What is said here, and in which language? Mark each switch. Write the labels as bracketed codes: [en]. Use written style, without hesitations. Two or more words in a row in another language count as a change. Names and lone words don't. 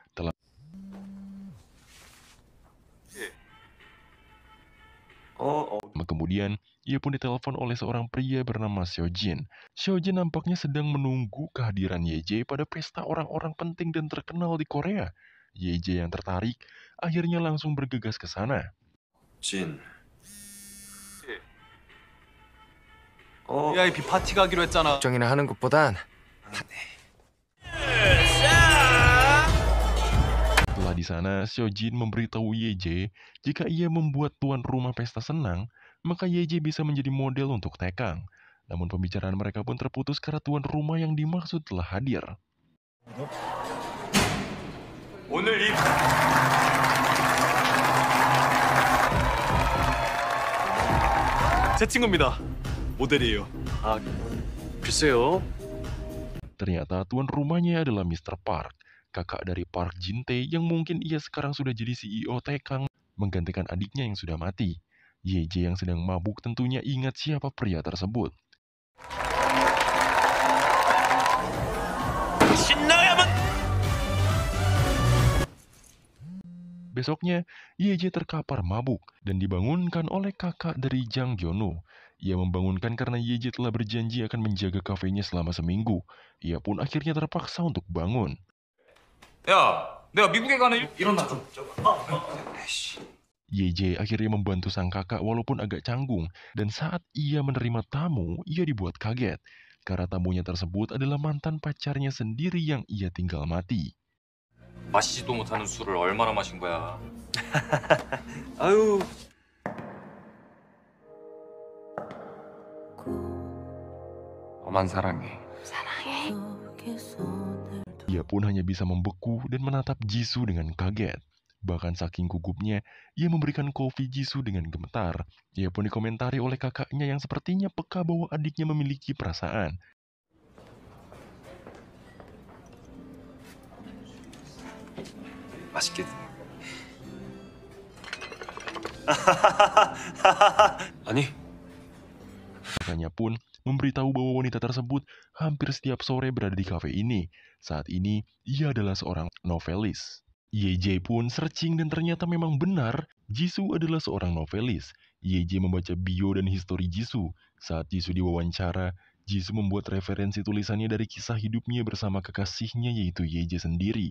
[id] Kemudian, ia pun ditelepon oleh seorang pria bernama Seojin. Seojin nampaknya sedang menunggu kehadiran YJ pada pesta orang-orang penting dan terkenal di Korea. YJ yang tertarik, akhirnya langsung bergegas ke sana. [ko] 진. VIP 파티 가기로 했잖아. 걱정이나 하는 것보단 [id] Setelah di sana, Seojin memberitahu YJ jika ia membuat tuan rumah pesta senang, maka YJ bisa menjadi model untuk Taekang. Namun pembicaraan mereka pun terputus karena tuan rumah yang dimaksud telah hadir. [ko] 오늘 이 제 친구입니다. 모델이에요. 글쎄요. [id] Ternyata tuan rumahnya adalah Mr. Park, kakak dari Park Jin-tae yang mungkin ia sekarang sudah jadi CEO Taekang, menggantikan adiknya yang sudah mati. Yeje yang sedang mabuk tentunya ingat siapa pria tersebut. Besoknya, Yeje terkapar mabuk dan dibangunkan oleh kakak dari Jang Gyeonu. Ia membangunkan karena Yeje telah berjanji akan menjaga kafenya selama seminggu. Ia pun akhirnya terpaksa untuk bangun. [ko] 야, 내가 미국에 가는 일어나 좀. [id] Yeje akhirnya membantu sang kakak walaupun agak canggung. Dan saat ia menerima tamu, ia dibuat kaget. Karena tamunya tersebut adalah mantan pacarnya sendiri yang ia tinggal mati. [ko] 마시지도 못하는 술을 얼마나 마신 거야. 아유. 너만 사랑해. [id] Ia pun hanya bisa membeku dan menatap Jisoo dengan kaget. Bahkan saking gugupnya, ia memberikan kopi Jisoo dengan gemetar. Ia pun dikomentari oleh kakaknya yang sepertinya peka bahwa adiknya memiliki perasaan. [ko] 맛있게. 아니, [id] Kakaknya pun memberitahu bahwa wanita tersebut hampir setiap sore berada di kafe ini. Saat ini, ia adalah seorang novelis. Yeje pun searching dan ternyata memang benar, Jisoo adalah seorang novelis. Yeje membaca bio dan histori Jisoo. Saat Jisoo diwawancara, Jisoo membuat referensi tulisannya dari kisah hidupnya bersama kekasihnya yaitu Yeje sendiri.